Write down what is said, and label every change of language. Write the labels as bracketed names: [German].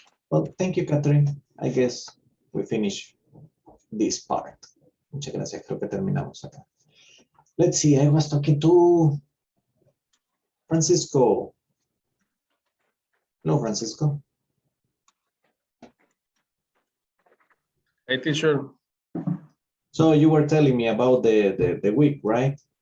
[English] Well, thank you, Catherine. I guess we finish this part. [Spanish] Muchas gracias, creo que terminamos acá. [English] Let's see, I was talking to Francisco. Hello, Francisco. Hey, teacher. So you were telling me about the week, right?